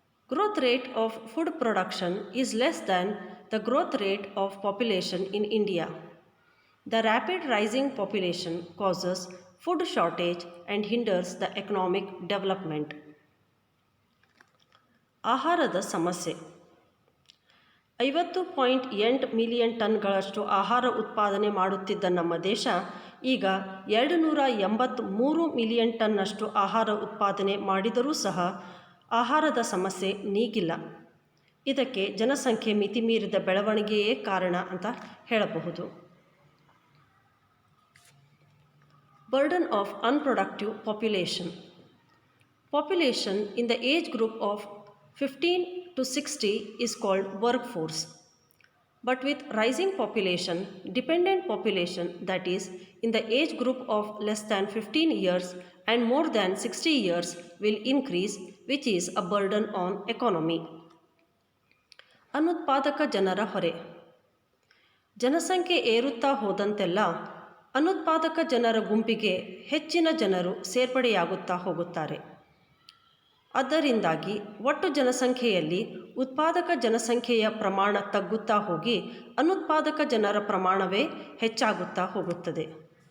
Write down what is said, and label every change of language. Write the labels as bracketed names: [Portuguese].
[English] Growth rate of food production is less than the growth rate of population in India. The rapid rising population causes food shortage and hinders the economic development. [Kannada] ಆಹಾರದ ಸಮಸ್ಯೆ. 50.8 million ಟನ್ಗಳಷ್ಟು ಆಹಾರ ಉತ್ಪಾದನೆ ಮಾಡುತ್ತಿದ್ದ ನಮ್ಮ ದೇಶ ಈಗ 283 million ಟನ್ನಷ್ಟು ಆಹಾರ ಉತ್ಪಾದನೆ ಮಾಡಿದರೂ ಸಹ ಆಹಾರದ ಸಮಸ್ಯೆ ನೀಗಿಲ್ಲ. ಇದಕ್ಕೆ ಜನಸಂಖ್ಯೆ ಮಿತಿಮೀರಿದ ಬೆಳವಣಿಗೆಯೇ ಕಾರಣ ಅಂತ ಹೇಳಬಹುದು. [English] Burden of unproductive population. Population in the age group of 15 to 60 is called workforce. But with rising population, dependent population, that is, in the age group of less than 15 years and more than 60 years will increase, which is a burden on economy. [Kannada] ಅನುತ್ಪಾದಕ ಜನರ ಹೊರೆ. ಜನಸಂಖ್ಯೆ ಏರುತ್ತಾ ಹೋದಂತೆಲ್ಲ ಅನುತ್ಪಾದಕ ಜನರ ಗುಂಪಿಗೆ ಹೆಚ್ಚಿನ ಜನರು ಸೇರ್ಪಡೆಯಾಗುತ್ತಾ ಹೋಗುತ್ತಾರೆ. ಅದರಿಂದಾಗಿ ಒಟ್ಟು ಜನಸಂಖ್ಯೆಯಲ್ಲಿ ಉತ್ಪಾದಕ ಜನಸಂಖ್ಯೆಯ ಪ್ರಮಾಣ ತಗ್ಗುತ್ತಾ ಹೋಗಿ ಅನುತ್ಪಾದಕ ಜನರ ಪ್ರಮಾಣವೇ ಹೆಚ್ಚಾಗುತ್ತಾ ಹೋಗುತ್ತದೆ.